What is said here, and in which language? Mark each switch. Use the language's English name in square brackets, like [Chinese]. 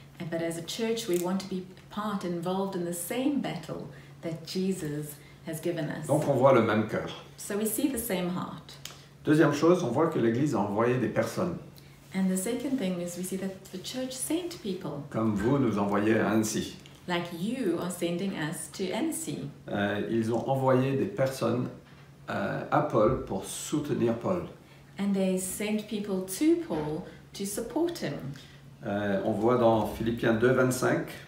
[English] But as a church, we want to be involved in the same battle that Jesus has given us. [French] Donc on voit le même cœur. [English] So we see the same heart. [French] Deuxième chose, on voit que l'Église a envoyé des personnes. [English] And the second thing is we see that the church sent people, [French] comme vous nous envoyez à Annecy. [English] like you are sending us to Annecy. [French] Ils ont envoyé des personnes à Paul pour soutenir Paul. [English] And they sent people to Paul to support him. [French] On voit dans Philippiens 2, 25,